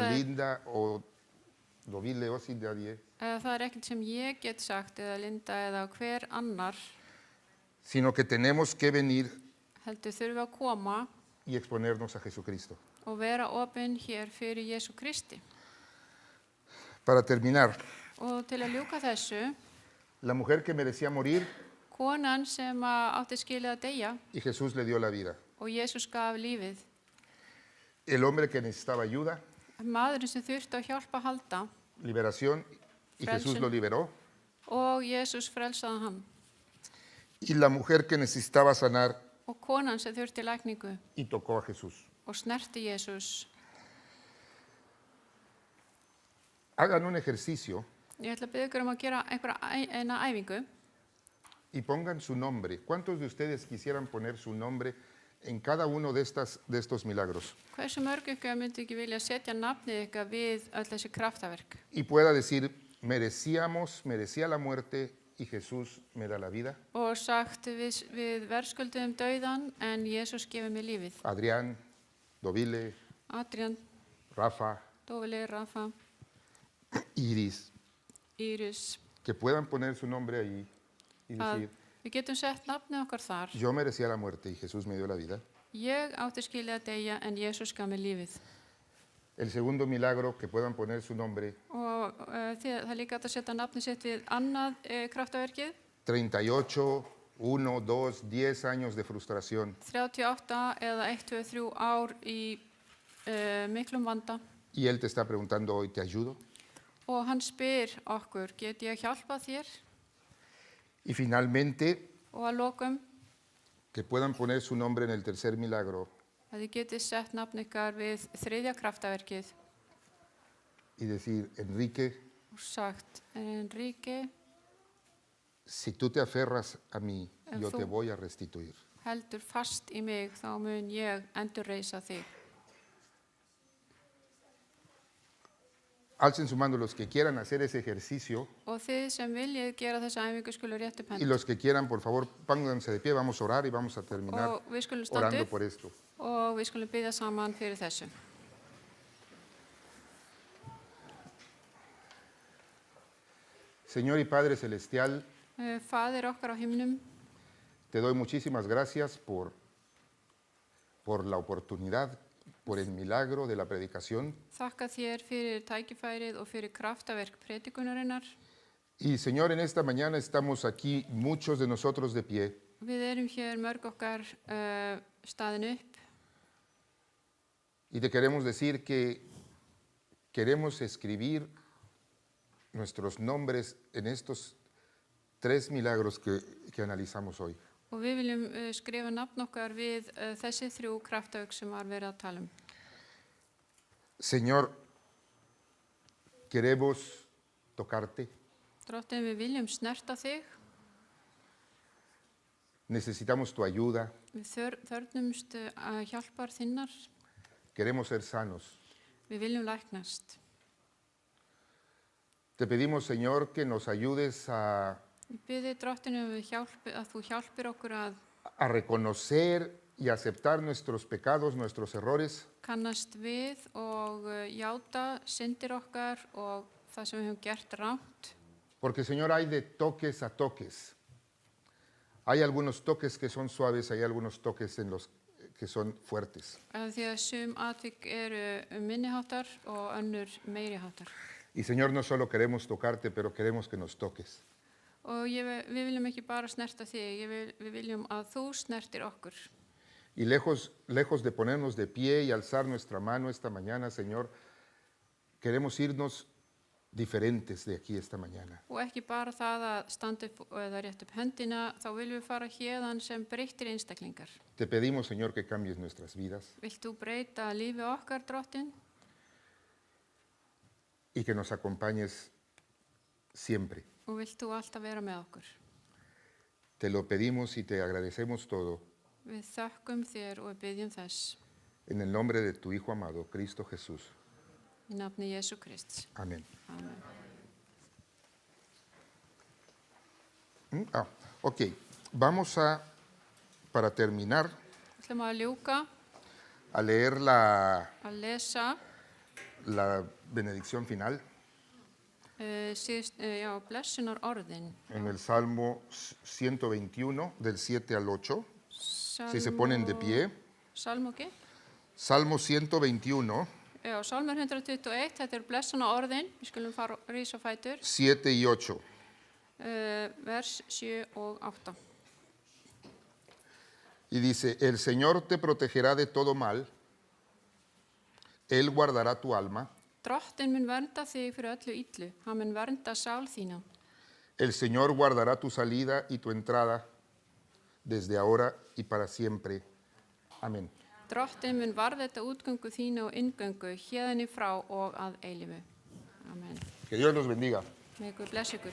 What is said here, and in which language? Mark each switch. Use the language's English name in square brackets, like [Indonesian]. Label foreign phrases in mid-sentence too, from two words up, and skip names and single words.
[Spanish] Hacer. Linda, o Dovile, o sin nadie, [Icelandic] það ekkert sem ég get sagt eða Linda eða hver annar, [Spanish] sino que tenemos que venir [Icelandic] heldur þurfum við að koma [Spanish] y exponernos a Jesucristo. [Icelandic] og vera opin hér fyrir Jesú Kristi. [Spanish] Para terminar, [Icelandic] Og til að ljúka þessu, [Spanish] la mujer que merecía morir [Icelandic] konan sem átti skilið að deyja [Spanish] y Jesús le dio la vida. [Icelandic] og Jesús gaf lífið, [Spanish] El hombre que necesitaba ayuda, [Icelandic] maðurinn sem þurfti á hjálp að halda [Spanish] liberación, y [Icelandic] Frelsen. [Spanish] Jesús lo liberó. [Icelandic] og Jesús frelsaði hann, [Spanish] Y la mujer que necesitaba sanar [Icelandic] og konan sem þurfti lækningu [Spanish] y tocó a Jesús. [Icelandic] og snerti Jesús. [Spanish] Hagan un ejercicio [Icelandic] Ég ætla að biðja ykkur að gera eina æfingu [Spanish] y pongan su nombre. ¿Cuántos de ustedes quisieran poner su nombre en cada uno de estos milagros? [Icelandic] Hversu mörg ykkur myndi ekki vilja setja nafnið ykkar við öll þessi kraftaverk [Spanish] Y pueda decir, merecía la muerte y Jesús me da la vida. [Icelandic] og sagt við verðskulduðum dauðan en Jesús gefur mér lífið. [Spanish] Adrián, Dovile, [Icelandic] Adrian, [Spanish] Rafa, [Icelandic] Dóvili, Rafa, [Spanish] Iris, [Icelandic] Íris, [Spanish] que puedan poner su nombre ahí y [Icelandic] að [Spanish] decir, [Icelandic] við getum sett nafnið okkar þar. [Spanish] yo merecía la muerte y Jesús me dio la vida. [Icelandic] Ég átti skilið að deyja en Jesús gaf mér lífið. [Spanish] El segundo milagro, que puedan poner su nombre, [Icelandic] Og það er líka hægt að setja nafnið sitt við annað kraftaverkið. [Spanish] 38, 1, 2, 10 años de frustración. [Icelandic] 38 eða 1, 2, 3 ár í miklum vanda. [Spanish] Y Él te está preguntando hoy, ¿te ayudo? [Icelandic] Og hann spyr okkur, get ég hjálpað þér? [Spanish] Y finalmente, [Icelandic] Og að lokum, [Spanish] que puedan poner su nombre en el tercer milagro [Icelandic] að þið getið sett nafn ykkar við þriðja kraftaverkið [Spanish] y decir, Enrique, [Icelandic] og sagt, Enrique, [Spanish] si tú te aferras a mí, yo te [Icelandic] Þú- [Spanish] voy a restituir. [Icelandic] heldur fast í mig, þá mun ég endurreisa þig. [Spanish] Alcen su mano los que quieran hacer ese ejercicio [Icelandic] Og þið sem viljið gera þessa æfingu skulu rétt upp [Spanish] y [Icelandic] hönd. [Spanish] los que quieran, por favor, pónganse de pie, vamos a orar y vamos a terminar [Icelandic] Og við skulum standa [Spanish] orando [Icelandic] upp [Spanish] por esto. [Icelandic] og við skulum biðja saman fyrir þessu. [Spanish] Señor y Padre Celestial, [Icelandic] Faðir okkar á himnum, [Spanish] te doy muchísimas gracias por la oportunidad, por el milagro de la predicación. [Icelandic] þakka þér fyrir tækifærið og fyrir kraftaverk predikunarinnar. [Spanish] Y Señor, en esta mañana estamos aquí, muchos de nosotros de pie, [Icelandic] Við erum hér mörg okkar staðin upp [Spanish] y te queremos decir que queremos escribir nuestros nombres en estos 3 milagros que analizamos hoy. [Icelandic] og við viljum skrifa nafn okkar við þessi 3 kraftaverk sem var verið að tala um. [Spanish] Señor, queremos tocarte, [Icelandic] Drottinn, við viljum snerta þig, [Spanish] necesitamos tu ayuda, [Icelandic] við þörnumst hjálpar þinnar, [Spanish] queremos ser sanos. [Icelandic] við viljum læknast. [Spanish] Te pedimos, Señor, que nos ayudes a [Icelandic] Við biðjum Drottinn að þú hjálpir okkur að [Spanish] a reconocer y aceptar nuestros pecados, nuestros errores, [Icelandic] kannast við og játa syndir okkar og það sem við höfum gert rangt. [Spanish] porque Señor hay de toques a toques. Hay algunos toques que son suaves, hay algunos toques en los que son fuertes. [Icelandic] Því að sum atvik eru minniháttar og önnur meiriháttar. [Spanish] Y Señor, no solo queremos tocarte, pero queremos que nos toques. [Icelandic] Og við viljum ekki bara snerta þig, við viljum að þú snertir okkur. [Spanish] Y lejos de ponernos de pie y alzar nuestra mano esta mañana, Señor, queremos irnos diferentes de aquí esta mañana. [Icelandic] Og ekki bara það að standa upp eða rétt upp höndina, þá viljum við fara héðan sem breyttir einstaklingar. [Spanish] Te pedimos, Señor, que cambies nuestras vidas [Icelandic] Vilt þú breyta lífi okkar, Drottinn, [Spanish] y que nos acompañes siempre. [Icelandic] og vilt þú alltaf vera með okkur. [Spanish] Te lo pedimos y te agradecemos todo [Icelandic] Við þökkum þér og við byggjum þess [Spanish] en el nombre de tu Hijo amado, Cristo Jesús. [Icelandic] í nafni Jesú Krists. [Spanish] Amén. [Icelandic] Amen. [Spanish] Ok, vamos para terminar, [Icelandic] Við ætlum að ljúka [Spanish] a leer la [Icelandic] að lesa [Spanish] benedicción final [Icelandic] blessunar orðin. [Spanish] en el Salmo 121, del 7 al 8. Si se ponen de pie. [Icelandic] Salmo ekki? [Spanish] Salmo 121, [Icelandic] Já, Salmur 121, þetta blessunar orðin. Við skulum fara rísa fætur. [Spanish] 7 y 8. [Icelandic] Vers 7 og 8. [Spanish] Y dice, el Señor te protegerá de todo mal, Él guardará tu alma, [Icelandic] Drottinn mun vernda þig fyrir öllu illu. Hann mun vernda sál þína. [Spanish] el Señor guardará tu salida y tu entrada desde ahora y para siempre. Amén. [Icelandic] Drottinn mun varðveita útgöngu þína og inngöngu héðan í frá og að eilífu. Amen. [Spanish] Que Dios los bendiga. [Icelandic] Með Guð blessi ykkur.